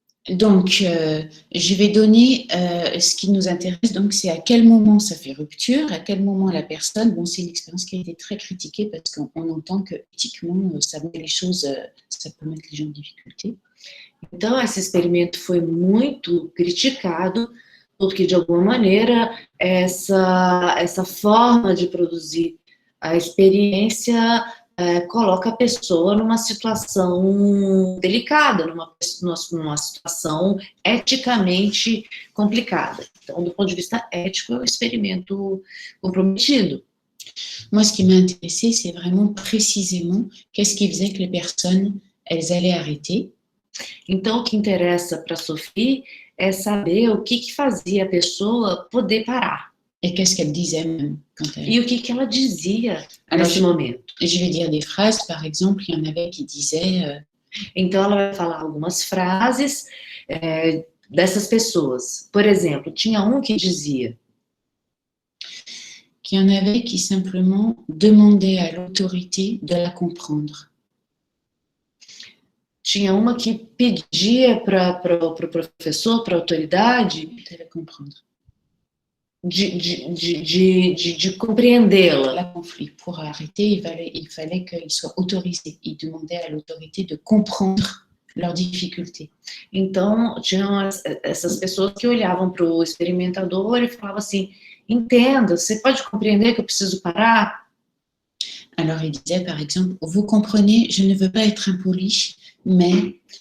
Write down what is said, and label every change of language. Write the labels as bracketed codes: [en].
[fr] Donc, je vais donner ce qui nous intéresse. Donc, c'est à quel moment ça fait rupture, à quel moment la personne. Bon, c'est une expérience qui a été très critiquée parce qu'on entend que éthiquement, ça met les choses, ça peut mettre les gens en difficulté. [pt] Então, esse experimento foi muito criticado porque, de alguma maneira, essa forma de produzir a experiência coloca a pessoa numa situação delicada, numa situação eticamente complicada. Então, do ponto de vista ético, é um experimento comprometido. [fr] Moi, ce qui m'a intéressé, c'est vraiment précisément qu'est-ce qui faisait que les personnes, elles allaient arrêter. [pt] Então, o que interessa para a Sophie é saber o que fazia a pessoa poder parar. [fr] Et qu'est-ce qu'elle disait même quand elle... [pt] E o que ela dizia nesse momento. [fr] Je vais dire des phrases, par exemple, il y en avait qui disaient... [pt] Então, ela vai falar algumas frases dessas pessoas. Por exemplo, tinha um que dizia... [fr] Qu'il y en avait qui simplement demandaient à l'autorité de la comprendre. [pt] Tinha uma que pedia para o professor, para a autoridade, [fr] de la comprendre. [pt] De compreendê-la. [fr] La conflit. Pour arrêter, il fallait qu'il soit autorisé. Il demandait à l'autorité de comprendre leurs difficultés. [pt] Então, tinham essas pessoas que olhavam para o experimentador e falavam assim: entenda, você pode compreender que eu preciso parar? [fr] Alors, il disait, par exemple, vous comprenez, je ne veux pas être impoli, mais...